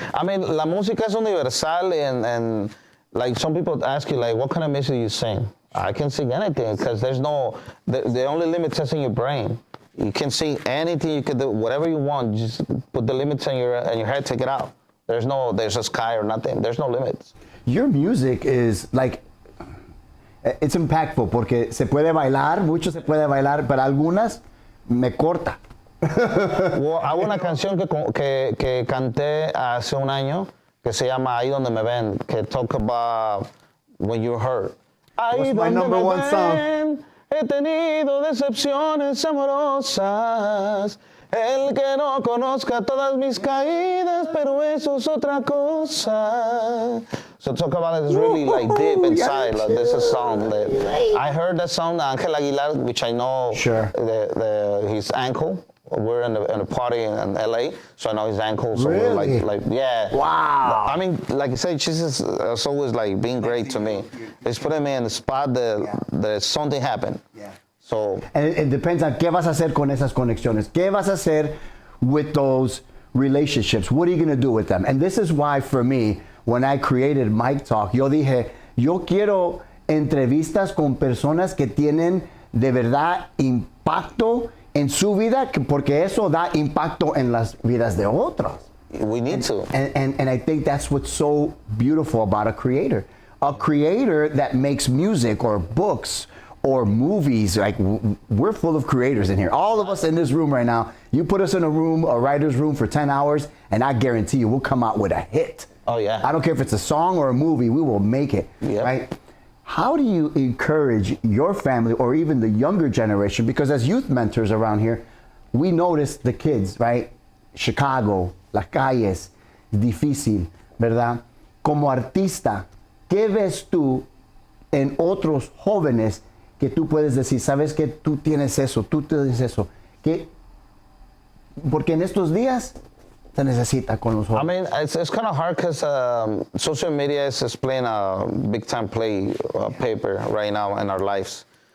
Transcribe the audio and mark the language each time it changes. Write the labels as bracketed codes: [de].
[en] I mean, [es] la música es universal [en] and like some people ask you, like, what kind of music you sing? I can sing anything because there's no, the only limit is in your brain. You can sing anything, you can do whatever you want. Just put the limits in your head, take it out. There's a sky or nothing. There's no limits. Your music is like, it's impactful [es] porque se puede bailar, mucho se puede bailar, pero algunas me corta. Hago una canción que canté hace un año que se llama Ahí Donde Me Ven, que [en] talk about when you're hurt. What's my number one song? [es] He tenido decepciones amorosas. El que no conozca todas mis caídas, pero eso es otra cosa. [en] So talk about it is really like deep inside. Like, this is a song that I heard that song, Ángel Aguilar, which I know his ankle. We're in a party in LA, so I know his ankle. So we're like, yeah. Wow. I mean, like I said, Jesus is always like being great to me. It's putting me in the spot that something happened. Yeah. So. And it depends on [es] qué vas a hacer con esas conexiones. ¿Qué vas a hacer [en] with those relationships? What are you going to do with them? And this is why, for me, when I created Mic Talk, [es] yo dije, yo quiero entrevistas con personas que tienen de verdad impacto en su vida, porque eso da impacto en las vidas de otros. [en] We need to. And I think that's what's so beautiful about a creator. A creator that makes music or books or movies. Like, we're full of creators in here. All of us in this room right now, you put us in a room, a writer's room for 10 hours, and I guarantee you we'll come out with a hit. Oh, yeah. I don't care if it's a song or a movie, we will make it, right? How do you encourage your family or even the younger generation? Because as youth mentors around here, we notice the kids, right? [es] Chicago, las calles, difícil, ¿verdad? Como artista, ¿qué ves tú en otros jóvenes que tú puedes decir, sabes que tú tienes eso, tú tienes eso? ¿Qué? Porque en estos días se necesita con los jóvenes. [en] I mean, it's kind of hard because social media is playing a big time paper right now in our lives.